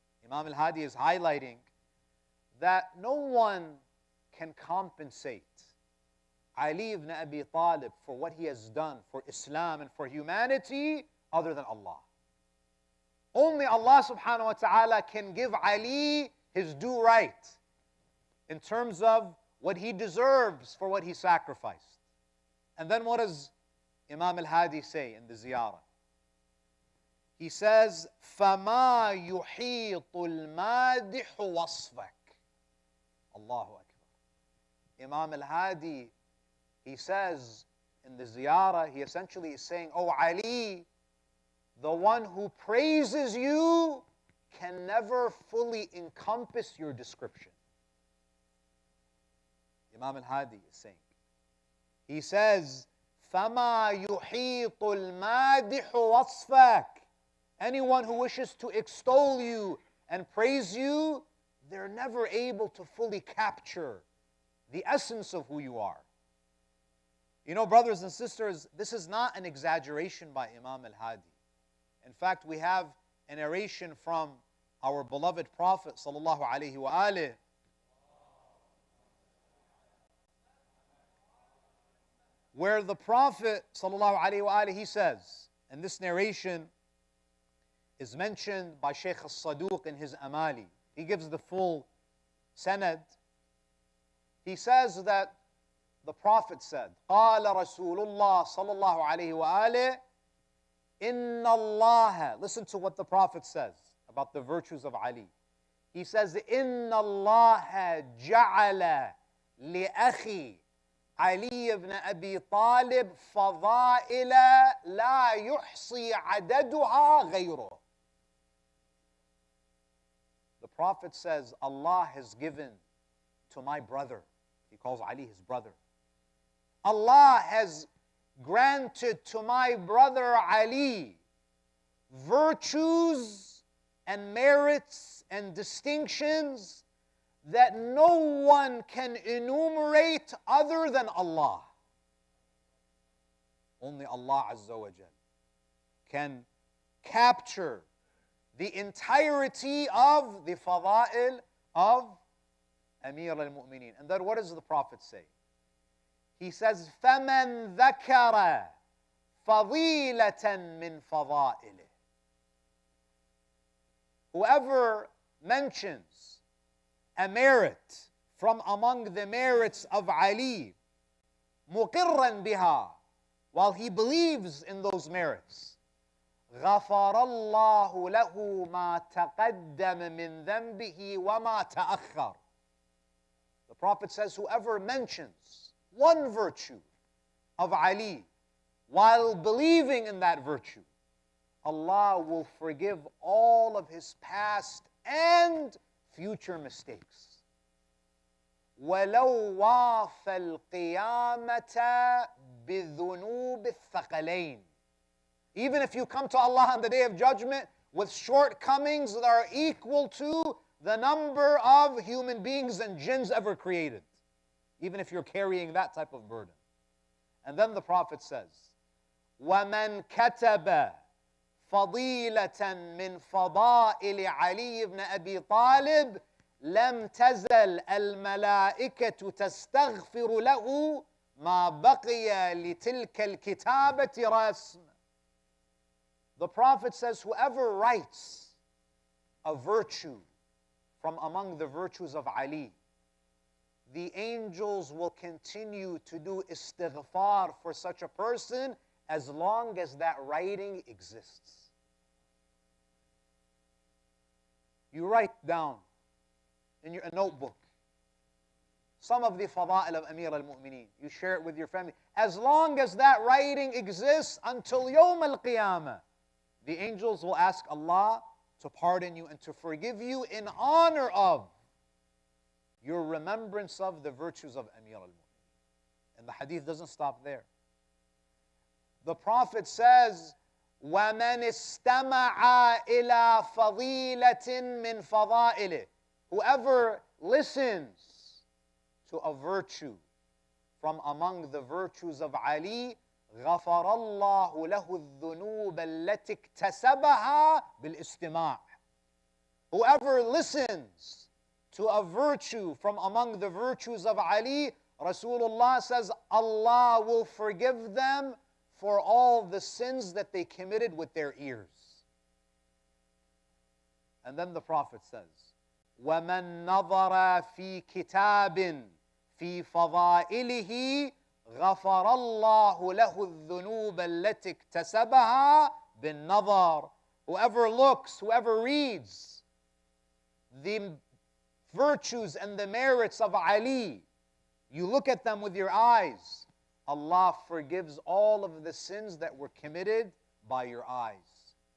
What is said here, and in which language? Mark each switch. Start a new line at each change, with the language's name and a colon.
English: Imam al-Hadi is highlighting that no one can compensate Ali ibn Abi Talib for what he has done for Islam and for humanity other than Allah. Only Allah subhanahu wa ta'ala can give Ali his due right in terms of what he deserves for what he sacrificed. And then what does Imam al-Hadi say in the ziyarah? He says,
Arabic: فَمَا يُحِيطُ الْمَادِحُ وَصْفَكَ. Allahu Akbar.
English: Imam al-Hadi, he says in the ziyarah, he essentially is saying, Oh Ali, the one who praises you can never fully encompass your description. Imam al-Hadi is saying. He says,
Arabic: فَمَا يُحِيطُ الْمَادِحُ وَصْفَكَ.
English: Anyone who wishes to extol you and praise you, they're never able to fully capture the essence of who you are. You know, brothers and sisters, this is not an exaggeration by Imam al-Hadi. In fact, we have a narration from our beloved Prophet sallallahu alaihi wasallam, where the Prophet sallallahu alaihi wasallam, he says, and this narration is mentioned by Sheikh al-Saduq in his Amali. He gives the full sanad. He says that the Prophet said,
Arabic: قال رسول الله صلى الله عليه وآله إن الله.
English: Listen to what the Prophet says about the virtues of Ali. He says,
Arabic: إن الله جعل لأخي علي بن أبي طالب فضائل لا يحصي عددها غيره.
English: The Prophet says, Allah has given to my brother, he calls Ali his brother, Allah has granted to my brother Ali virtues and merits and distinctions that no one can enumerate other than Allah. Only Allah Azza wa Jal can capture the entirety of the fada'il of Amir al-Mu'mineen. And then what does the Prophet say? He says,
Arabic: فَمَنْ ذَكَرَ فَضِيلَةً مِّن فَضَائِلِهِ.
English: Whoever mentions a merit from among the merits of Ali,
Arabic: مُقِرًّا بِهَا,
English: while he believes in those merits,
Arabic: غَفَرَ اللَّهُ لَهُ مَا تَقَدَّمَ مِنْ ذَنْبِهِ وَمَا تَأَخَّرَ.
English: The Prophet says, whoever mentions one virtue of Ali while believing in that virtue, Allah will forgive all of his past and future mistakes.
Arabic: وَلَوْ وَافَ الْقِيَامَةَ بِذُنُوبِ الثَّقَلَيْنِ.
English: Even if you come to Allah on the Day of Judgment with shortcomings that are equal to the number of human beings and jinns ever created, even if you're carrying that type of burden. And then the Prophet says,
Arabic: وَمَنْ كَتَبَ فَضِيلَةً مِّن فَضَائِلِ عَلِيِّ بْنِ أَبِي طَالِبٍ لَمْ تَزَلْ الْمَلَائِكَةُ تَسْتَغْفِرُ لَهُ مَا بَقِيَ لِتِلْكَ الْكِتَابَةِ رَسْمًا.
English: The Prophet says, whoever writes a virtue from among the virtues of Ali, the angels will continue to do istighfar for such a person as long as that writing exists. You write down in your notebook some of the fada'il of Amir al-Mu'mineen. You share it with your family. As long as that writing exists until Yawm al-Qiyamah, the angels will ask Allah to pardon you and to forgive you in honor of your remembrance of the virtues of Amir al-Mu'mineen. And the hadith doesn't stop there. The Prophet says,
Arabic: وَمَنِ اسْتَمَعَ إِلَى فَضِيلَةٍ مِّن فَضَائِلِهِ.
English: Whoever listens to a virtue from among the virtues of Ali,
Arabic: غَفَرَ اللَّهُ لَهُ الذُّنُوبَ الَّتِي اكْتَسَبَهَا بِالْإِسْتِمَاعِ.
English: Whoever listens to a virtue from among the virtues of Ali, Rasulullah says, Allah will forgive them for all the sins that they committed with their ears. And then the Prophet says,
Arabic: وَمَنْ نَظَرَ فِي كِتَابٍ فِي فَضَائِلِهِ غَفَرَ اللَّهُ لَهُ الذُّنُوبَ الَّتِي اكْتَسَبَهَا بِالنَّظَرِ.
English: Whoever looks, whoever reads the virtues and the merits of Ali, you look at them with your eyes, Allah forgives all of the sins that were committed by your eyes.